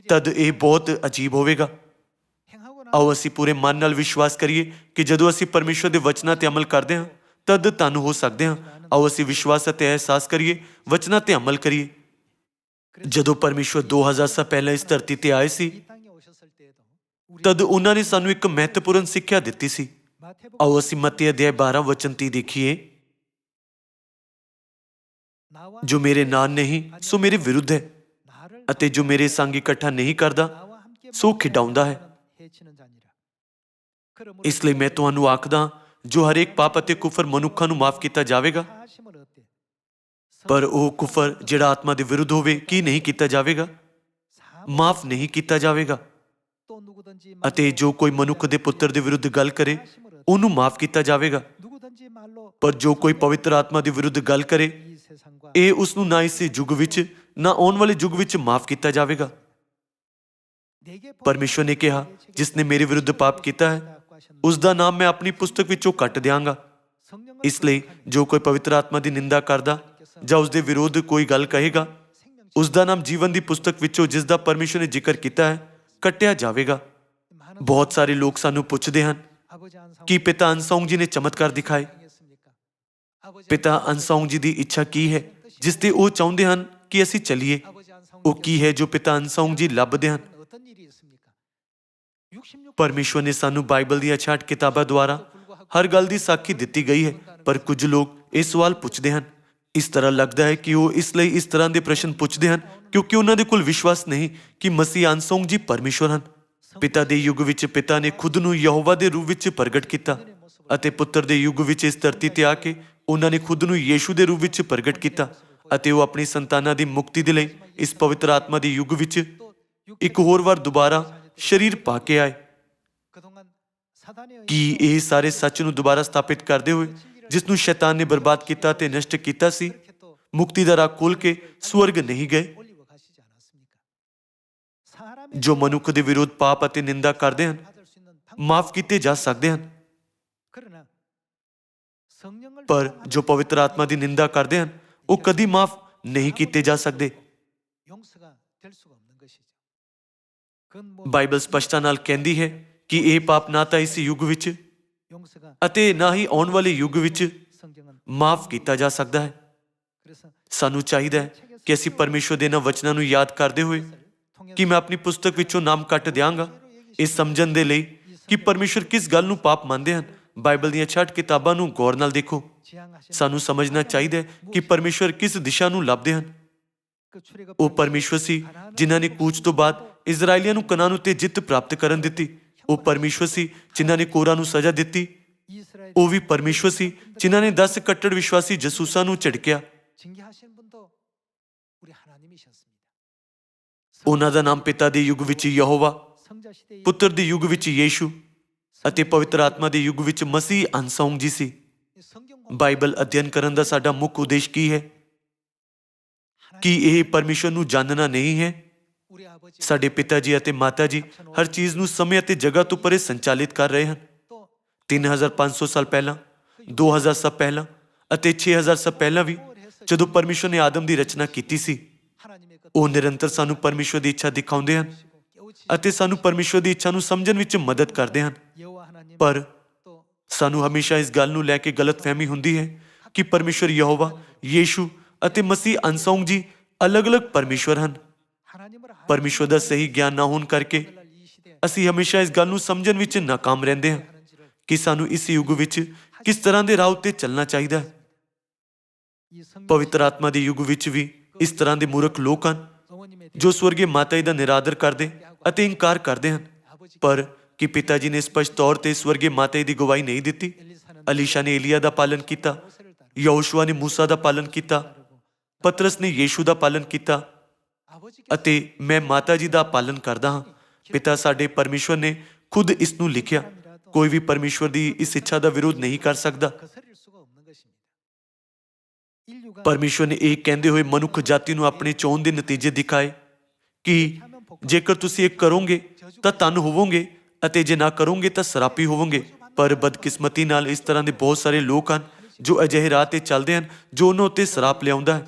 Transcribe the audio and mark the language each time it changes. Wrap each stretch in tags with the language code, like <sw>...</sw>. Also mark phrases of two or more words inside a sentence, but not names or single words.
<pa>ਤਦ ਇਹ ਬਹੁਤ ਅਜੀਬ ਹੋਵੇਗਾ।</pa> <ko>행하고</ko> <pa>ਆਓ ਅਸੀਂ ਪੂਰੇ ਮਨ ਨਾਲ ਵਿਸ਼ਵਾਸ ਕਰੀਏ ਕਿ ਜਦੋਂ ਅਸੀਂ ਪਰਮੇਸ਼ਵਰ ਦੇ ਵਚਨਾਂ ਤੇ ਅਮਲ ਕਰਦੇ ਹਾਂ ਤਦ ਧਨ ਹੋ ਸਕਦੇ ਹਾਂ। ਆਓ ਅਸੀਂ ਵਿਸ਼ਵਾਸ ਅਤੇ ਅਹਿਸਾਸ ਕਰੀਏ, ਵਚਨਾਂ ਤੇ ਅਮਲ ਕਰੀਏ। ਜਦੋਂ ਪਰਮੇਸ਼ਵਰ 2000 ਸਾਲ ਪਹਿਲਾਂ ਇਸ ਧਰਤੀ ਤੇ ਆਏ ਸੀ</pa> <ko>이 땅에 오셨을 때에도 우리</ko> <pa>ਤਦ ਉਹਨਾਂ ਨੇ ਸਾਨੂੰ ਇੱਕ ਮਹੱਤਵਪੂਰਨ ਸਿੱਖਿਆ ਦਿੱਤੀ ਸੀ।</pa> <ko>마태복음</ko> <pa>ਆਓ ਅਸੀਂ ਮੱਤੀ ਅਧਿਆਇ 12 ਵਚਨ 30 ਦੇਖੀਏ,</pa> <ko>나와</ko> <pa>ਜੋ ਮੇਰੇ ਨਾਲ ਨਹੀਂ ਸੋ ਮੇਰੇ ਵਿਰੁੱਧ ਹੈ</pa> <ko>나를</ko> <pa>ਅਤੇ ਜੋ ਮੇਰੇ ਸੰਗ ਇਕੱਠਾ ਨਹੀਂ ਕਰਦਾ</pa> <ko>나와 함께</ko> <pa>ਸੋ ਖਿਡਾਉਂਦਾ ਹੈ।</pa> <ko>해치는 자니라. 그러므로</ko> <pa>ਇਸ ਲਈ ਮੈਂ ਤੁਹਾਨੂੰ ਆਖਦਾ, ਜੋ ਹਰੇਕ ਪਾਪ ਅਤੇ ਕੁਫਰ ਮਨੁੱਖਾਂ ਨੂੰ ਮਾਫ ਕੀਤਾ ਜਾਵੇਗਾ,</pa> <ko>하심을 어때?</ko> <pa>ਪਰ ਉਹ ਕੁਫਰ ਜਿਹੜਾ ਆਤਮਾ ਦੇ ਵਿਰੁੱਧ ਹੋਵੇ ਕੀ ਨਹੀਂ ਕੀਤਾ ਜਾਵੇਗਾ? ਮਾਫ ਨਹੀਂ ਕੀਤਾ ਜਾਵੇਗਾ।</pa> <ko>또 누구든지</ko> <pa>ਅਤੇ ਜੋ ਕੋਈ ਮਨੁੱਖ ਦੇ ਪੁੱਤਰ ਦੇ ਵਿਰੁੱਧ ਗੱਲ ਕਰੇ ਉਹਨੂੰ ਮਾਫ ਕੀਤਾ ਜਾਵੇਗਾ,</pa> <ko>누구든지 말로</ko> <pa>ਪਰ ਜੋ ਕੋਈ ਪਵਿੱਤਰ ਆਤਮਾ ਦੇ ਵਿਰੁੱਧ ਗੱਲ ਕਰੇ</pa> <ko>이 세상과</ko> <pa>ਇਹ ਉਸ ਨੂੰ ਨਾ ਇਸ ਯੁੱਗ ਵਿੱਚ ਨਾ ਆਉਣ ਵਾਲੇ ਯੁੱਗ ਵਿੱਚ ਮਾਫ ਕੀਤਾ ਜਾਵੇਗਾ।</pa> <ko>내게</ko> <pa>ਪਰਮੇਸ਼ਵਰ ਨੇ ਕਿਹਾ, ਜਿਸ ਨੇ ਮੇਰੇ ਵਿਰੁੱਧ ਪਾਪ ਕੀਤਾ ਹੈ ਉਸ ਦਾ ਨਾਮ ਮੈਂ ਆਪਣੀ ਪੁਸਤਕ ਵਿੱਚੋਂ ਕੱਟ ਦਿਆਂਗਾ।</pa> <ko>성령을</ko> <pa>ਇਸ ਲਈ ਜੋ ਕੋਈ ਪਵਿੱਤਰ ਆਤਮਾ ਦੀ ਨਿੰਦਾ ਕਰਦਾ ਜਾਂ ਉਸ ਦੇ ਵਿਰੋਧ ਕੋਈ ਗੱਲ ਕਹੇਗਾ ਉਸ ਦਾ ਨਾਮ ਜੀਵਨ ਦੀ ਪੁਸਤਕ ਵਿੱਚੋਂ, ਜਿਸ ਦਾ ਪਰਮੇਸ਼ਵਰ ਨੇ ਜ਼ਿਕਰ ਕੀਤਾ ਹੈ, ਕੱਟਿਆ ਜਾਵੇਗਾ।</pa> <ko>많은</ko> <pa>ਬਹੁਤ ਸਾਰੇ ਲੋਕ ਸਾਨੂੰ ਪੁੱਛਦੇ ਹਨ</pa> <ko>아버지 안성</ko> <pa>ਕਿ ਪਿਤਾ ਅਨਸੌਂਗ ਜੀ ਨੇ ਚਮਤਕਾਰ ਦਿਖਾਏ।</pa> <ko>했습니까? 아버지</ko> <pa>ਪਿਤਾ ਅਨਸੌਂਗ ਜੀ ਦੀ ਇੱਛਾ ਕੀ ਹੈ ਜਿਸ ਤੇ ਉਹ ਚਾਹੁੰਦੇ ਹਨ ਕਿ ਅਸੀਂ ਚੱਲੀਏ?</pa> <ko>아버지 안성</ko> <pa>ਉਹ ਕੀ ਹੈ ਜੋ ਪਿਤਾ ਅਨਸੌਂਗ ਜੀ ਲੱਭਦੇ ਹਨ?</pa> <ko>어떤 일이 있습니까? 66</ko> <pa>ਪਰਮੇਸ਼ਵਰ ਨੇ ਸਾਨੂੰ ਬਾਈਬਲ ਦੀਆਂ 66 ਕਿਤਾਬਾਂ ਦੁਆਰਾ ਹਰ ਗੱਲ ਦੀ ਸਾਖੀ ਦਿੱਤੀ ਗਈ ਹੈ, ਪਰ ਕੁਝ ਲੋਕ ਇਹ ਸਵਾਲ ਪੁੱਛਦੇ ਹਨ। ਇਸ ਤਰ੍ਹਾਂ ਲੱਗਦਾ ਹੈ ਕਿ ਉਹ ਇਸ ਲਈ ਇਸ ਤਰ੍ਹਾਂ ਦੇ ਪ੍ਰਸ਼ਨ ਪੁੱਛਦੇ ਹਨ ਕਿਉਂਕਿ ਉਹਨਾਂ ਦੇ ਕੋਲ ਵਿਸ਼ਵਾਸ ਨਹੀਂ ਕਿ ਮਸੀਹ ਅਨਸੌਂਗ ਜੀ ਪਰਮੇਸ਼ਵਰ ਹਨ। ਪਿਤਾ ਦੇ ਯੁੱਗ ਵਿੱਚ ਪਿਤਾ ਨੇ ਖੁਦ ਨੂੰ ਯਹੋਵਾ ਦੇ ਰੂਪ ਵਿੱਚ ਪ੍ਰਗਟ ਕੀਤਾ ਅਤੇ ਪੁੱਤਰ ਦੇ ਯੁੱਗ ਵਿੱਚ ਇਸ ਧਰਤੀ ਤੇ ਆ ਕੇ ਉਹਨਾਂ ਨੇ ਖੁਦ ਨੂੰ ਯੀਸ਼ੂ ਦੇ ਰੂਪ ਵਿੱਚ ਪ੍ਰਗਟ ਕੀਤਾ ਅਤੇ ਉਹ ਆਪਣੀ ਸੰਤਾਨਾਂ ਦੀ ਮੁਕਤੀ ਦੇ ਲਈ ਇਸ ਪਵਿੱਤਰ ਆਤਮਾ ਦੇ ਯੁੱਗ ਵਿੱਚ ਇੱਕ ਹੋਰ ਵਾਰ ਦੁਬਾਰਾ ਸਰੀਰ ਪਾ ਕੇ ਆਏ।</pa> <ko>그동안 사단의</ko> <pa>ਕੀ ਇਹ ਸਾਰੇ ਸੱਚ ਨੂੰ ਦੁਬਾਰਾ ਸਥਾਪਿਤ ਕਰਦੇ ਹੋਏ ਜਿਸ ਨੂੰ ਸ਼ੈਤਾਨ ਨੇ ਬਰਬਾਦ ਕੀਤਾ ਤੇ ਨਸ਼ਟ ਕੀਤਾ ਸੀ,</pa> <ko>이렇게 또</ko> <pa>ਮੁਕਤੀ ਦਾ ਰਾਹ ਖੋਲ੍ਹ ਕੇ ਸਵਰਗ ਨਹੀਂ ਗਏ?</pa> <ko>올리고 가시지 않았습니까? 사람의</ko> <pa>ਜੋ ਮਨੁੱਖ ਦੇ ਵਿਰੋਧ ਪਾਪ ਅਤੇ ਨਿੰਦਾ ਕਰਦੇ ਹਨ</pa> <ko>받을 수 있는 방법.</ko> <pa>ਮਾਫ ਕੀਤੇ ਜਾ ਸਕਦੇ ਹਨ,</pa> <ko>그러나 성령을</ko> <pa>ਪਰ ਜੋ ਪਵਿੱਤਰ ਆਤਮਾ ਦੀ ਨਿੰਦਾ ਕਰਦੇ ਹਨ ਉਹ ਕਦੀ ਮਾਫ ਨਹੀਂ ਕੀਤੇ ਜਾ ਸਕਦੇ।</pa> <ko>용서가 될 수가 없는 것이죠. 그건 뭐</ko> <pa>ਬਾਈਬਲ ਸਪਸ਼ਟਤਾ ਨਾਲ ਕਹਿੰਦੀ ਹੈ ਕਿ ਇਹ ਪਾਪ ਨਾ ਤਾਂ ਇਸ ਯੁੱਗ ਵਿੱਚ</pa> <ko>용서가</ko> <pa>ਅਤੇ ਨਾ ਹੀ ਆਉਣ ਵਾਲੇ ਯੁੱਗ ਵਿੱਚ</pa> <ko>성경은</ko> <pa>ਮਾਫ ਕੀਤਾ ਜਾ ਸਕਦਾ ਹੈ।</pa> <ko>그래서</ko> <pa>ਸਾਨੂੰ ਚਾਹੀਦਾ ਹੈ ਕਿ ਅਸੀਂ ਪਰਮੇਸ਼ਵਰ ਦੇ ਇਹਨਾਂ ਵਚਨਾਂ ਨੂੰ ਯਾਦ ਕਰਦੇ ਹੋਏ ਕਿ ਮੈਂ ਆਪਣੀ ਪੁਸਤਕ ਵਿੱਚੋਂ ਨਾਮ ਕੱਟ ਦਿਆਂਗਾ, ਇਹ ਸਮਝਣ ਦੇ ਲਈ ਕਿ ਪਰਮੇਸ਼ਵਰ ਕਿਸ ਗੱਲ ਨੂੰ ਪਾਪ ਮੰਨਦੇ ਹਨ। ਬਾਈਬਲ ਦੀਆਂ 66 ਕਿਤਾਬਾਂ ਨੂੰ ਗੌਰ ਨਾਲ ਦੇਖੋ।</pa> <ko>지향하신</ko> <pa>ਸਾਨੂੰ ਸਮਝਣਾ ਚਾਹੀਦਾ ਹੈ ਕਿ ਪਰਮੇਸ਼ਵਰ ਕਿਸ ਦਿਸ਼ਾ ਨੂੰ ਲੱਭਦੇ ਹਨ।</pa> <ko>그 출애굽</ko> <pa>ਉਹ ਪਰਮੇਸ਼ਵਰ ਸੀ ਜਿਨ੍ਹਾਂ ਨੇ ਕੂਚ ਤੋਂ ਬਾਅਦ ਇਜ਼ਰਾਈਲੀਆਂ ਨੂੰ ਕਨਾਨ ਉੱਤੇ ਜਿੱਤ ਪ੍ਰਾਪਤ ਕਰਨ ਦਿੱਤੀ। ਉਹ ਪਰਮੇਸ਼ਵਰ ਸੀ ਜਿਨ੍ਹਾਂ ਨੇ ਕੋਰਾਂ ਨੂੰ ਸਜ਼ਾ ਦਿੱਤੀ।</pa> <ko>이스라엘</ko> <pa>ਉਹ ਵੀ ਪਰਮੇਸ਼ਵਰ ਸੀ ਜਿਨ੍ਹਾਂ ਨੇ 10 ਕੱਟੜ ਵਿਸ਼ਵਾਸੀ ਜਸੂਸਾਂ ਨੂੰ ਝਿੜਕਿਆ।</pa> <ko>징계하신 분도 우리 하나님이셨습니다.</ko> <pa>ਉਹਨਾਂ ਦਾ ਨਾਮ ਪਿਤਾ ਦੇ ਯੁੱਗ ਵਿੱਚ ਯਹੋਵਾ,</pa> <ko>성자 시대의</ko> <pa>ਪੁੱਤਰ ਦੇ ਯੁੱਗ ਵਿੱਚ ਯੀਸ਼ੂ ਅਤੇ ਪਵਿੱਤਰ ਆਤਮਾ ਦੇ ਯੁੱਗ ਵਿੱਚ ਮਸੀਹ ਅਨਸੌਂਗ ਜੀ ਸੀ।</pa> <ko>이 성경</ko> <pa>ਬਾਈਬਲ ਅਧਿਐਨ ਕਰਨ ਦਾ ਸਾਡਾ ਮੁੱਖ ਉਦੇਸ਼ ਕੀ ਹੈ? ਕੀ ਇਹ ਪਰਮੇਸ਼ਵਰ ਨੂੰ ਜਾਣਨਾ ਨਹੀਂ ਹੈ?</pa> <ko>우리 아버지</ko> <pa>ਸਾਡੇ ਪਿਤਾ ਜੀ ਅਤੇ ਮਾਤਾ ਜੀ ਹਰ ਚੀਜ਼ ਨੂੰ ਸਮੇਂ ਅਤੇ ਜਗ੍ਹਾ ਤੋਂ ਪਰੇ ਸੰਚਾਲਿਤ ਕਰ ਰਹੇ ਹਨ।</pa> <ko>또</ko> <pa>3500 ਸਾਲ ਪਹਿਲਾਂ, 2000 ਸਾਲ ਪਹਿਲਾਂ ਅਤੇ 6000 ਸਾਲ ਪਹਿਲਾਂ ਵੀ ਜਦੋਂ ਪਰਮੇਸ਼ਵਰ ਨੇ ਆਦਮ ਦੀ ਰਚਨਾ ਕੀਤੀ ਸੀ,</pa> <ko>하나님의 것</ko> <pa>ਉਹ ਨਿਰੰਤਰ ਸਾਨੂੰ ਪਰਮੇਸ਼ਵਰ ਦੀ ਇੱਛਾ ਦਿਖਾਉਂਦੇ ਹਨ</pa> <ko>깨우치</ko> <pa>ਅਤੇ ਸਾਨੂੰ ਪਰਮੇਸ਼ਵਰ ਦੀ ਇੱਛਾ ਨੂੰ ਸਮਝਣ ਵਿੱਚ ਮਦਦ ਕਰਦੇ ਹਨ।</pa> <ko>여호와 하나님</ko> <pa>ਪਰ</pa> <ko>또</ko> <pa>ਸਾਨੂੰ ਹਮੇਸ਼ਾ ਇਸ ਗੱਲ ਨੂੰ ਲੈ ਕੇ ਗਲਤਫਹਿਮੀ ਹੁੰਦੀ ਹੈ ਕਿ ਪਰਮੇਸ਼ਵਰ ਯਹੋਵਾ, ਯੀਸ਼ੂ ਅਤੇ ਮਸੀਹ ਅਨਸੌਂਗ ਜੀ ਅਲੱਗ-ਅਲੱਗ ਪਰਮੇਸ਼ਵਰ ਹਨ।</pa> <ko>하나님을</ko> <pa>ਪਰਮੇਸ਼ਵਰ ਦਾ ਸਹੀ ਗਿਆਨ ਨਾ ਹੋਣ ਕਰਕੇ</pa> <ko>알아야 이 시대에</ko> <pa>ਅਸੀਂ ਹਮੇਸ਼ਾ ਇਸ ਗੱਲ ਨੂੰ ਸਮਝਣ ਵਿੱਚ ਨਾਕਾਮ ਰਹਿੰਦੇ ਹਾਂ</pa> <ko>하는지를</ko> <pa>ਕਿ ਸਾਨੂੰ ਇਸ ਯੁੱਗ ਵਿੱਚ ਕਿਸ ਤਰ੍ਹਾਂ ਦੇ ਰਾਹ ਉੱਤੇ ਚੱਲਣਾ ਚਾਹੀਦਾ ਹੈ।</pa> <ko>이 성경</ko> <pa>ਪਵਿੱਤਰ ਆਤਮਾ ਦੇ ਯੁੱਗ ਵਿੱਚ ਵੀ ਇਸ ਤਰ੍ਹਾਂ ਦੇ ਮੂਰਖ ਲੋਕ ਹਨ</pa> <ko>어머님의</ko> <pa>ਜੋ ਸਵਰਗੀ ਮਾਤਾ ਜੀ ਦਾ ਨਿਰਾਦਰ ਕਰਦੇ ਅਤੇ ਇਨਕਾਰ ਕਰਦੇ ਹਨ।</pa> <ko>아버지</ko> <pa>ਪਰ ਕੀ ਪਿਤਾ ਜੀ ਨੇ ਸਪਸ਼ਟ ਤੌਰ ਤੇ ਸਵਰਗੀ ਮਾਤਾ ਜੀ ਦੀ ਗਵਾਹੀ ਨਹੀਂ ਦਿੱਤੀ?</pa> <ko>엘리사는</ko> <pa>ਅਲੀਸ਼ਾ ਨੇ ਏਲੀਆ ਦਾ ਪਾਲਨ ਕੀਤਾ,</pa> <ko>모세를 따르고</ko> <pa>ਯਹੋਸ਼ੂਆ ਨੇ ਮੂਸਾ ਦਾ ਪਾਲਨ ਕੀਤਾ, ਪਤਰਸ ਨੇ ਯੀਸ਼ੂ ਦਾ ਪਾਲਨ ਕੀਤਾ</pa> <ko>아버지께서</ko> <pa>ਅਤੇ ਮੈਂ ਮਾਤਾ ਜੀ ਦਾ ਪਾਲਨ ਕਰਦਾ ਹਾਂ। ਪਿਤਾ ਸਾਡੇ ਪਰਮੇਸ਼ਵਰ ਨੇ ਖੁਦ ਇਸ ਨੂੰ ਲਿਖਿਆ। ਕੋਈ ਵੀ ਪਰਮੇਸ਼ਵਰ ਦੀ ਇਸ ਇੱਛਾ ਦਾ ਵਿਰੋਧ ਨਹੀਂ ਕਰ ਸਕਦਾ।</pa> <ko>거스릴 수가 없는 것입니다. 인류가</ko> <pa>ਪਰਮੇਸ਼ਵਰ ਨੇ ਇਹ ਕਹਿੰਦੇ ਹੋਏ ਮਨੁੱਖ ਜਾਤੀ ਨੂੰ ਆਪਣੇ ਚੋਣ ਦੇ ਨਤੀਜੇ ਦਿਖਾਏ ਕਿ ਜੇਕਰ ਤੁਸੀਂ ਇਹ ਕਰੋਗੇ ਤਾਂ ਧਨ ਹੋਵੋਗੇ ਅਤੇ ਜੇ ਨਾ ਕਰੋਗੇ ਤਾਂ ਸਰਾਪੀ ਹੋਵੋਗੇ। ਪਰ ਬਦਕਿਸਮਤੀ ਨਾਲ ਇਸ ਤਰ੍ਹਾਂ ਦੇ ਬਹੁਤ ਸਾਰੇ ਲੋਕ ਹਨ ਜੋ ਅਜਿਹੇ ਰਾਹ ਤੇ ਚੱਲਦੇ ਹਨ ਜੋ ਉਹਨਾਂ ਉੱਤੇ ਸਰਾਪ ਲਿਆਉਂਦਾ ਹੈ।</pa>